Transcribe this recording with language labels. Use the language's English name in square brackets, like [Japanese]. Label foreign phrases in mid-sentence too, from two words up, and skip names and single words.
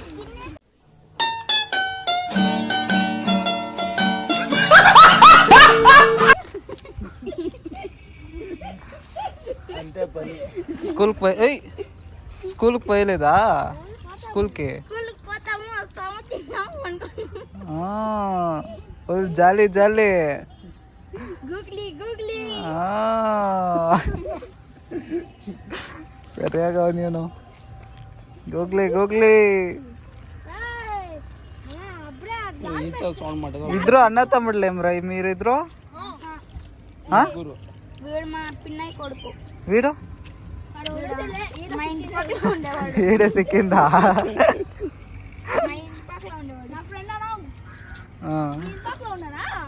[Telugu] అంతే పని. స్కూల్కి పోయలేదా? స్కూల్కి పోతాము, వస్తాము, తిన్నాము, పడుకుంటాము. [English] Full jolly jolly. [Telugu] గూగ్లీ గూగ్లీ. [Kannada] ಸರಿಯಾಗವ ನೀನು. ಗೂಗ್ಲಿ ಗೂಗ್ಲಿ. [Telugu] ఇద్దరు అన్న తమ్ముడులేమ్రా మీరిద్దరు? వీడు మా పిన్నయ్య కొడుకు. వీడు మా ఇంటి పక్కన ఉండేవాడు. వీడే సిక్కిందా? మా ఇంటి పక్కన ఉండేవాడు. నా ఫ్రెండ్ అన్నా ఇంటి పక్కన ఉన్నారా?